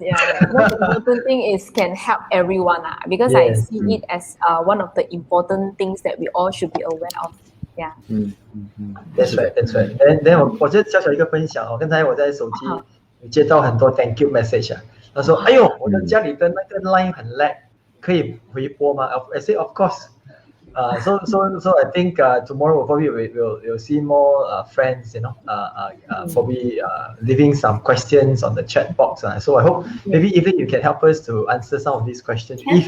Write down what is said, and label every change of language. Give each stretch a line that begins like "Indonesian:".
English: Yeah, most important thing is can help everyone because I see it as one of the important things that we all should be aware of. Yeah. That's right.
Chinese: Then 我就小小一个分享刚才我在手机接到很多
English: thank you message
Chinese: 他说哎呦我的家里的那个 line 很 lag 可以回播吗
English: I say of course. So I think tomorrow probably we'll see more friends, probably leaving some questions on the chat box. So I hope maybe even you can help us to answer some of these questions.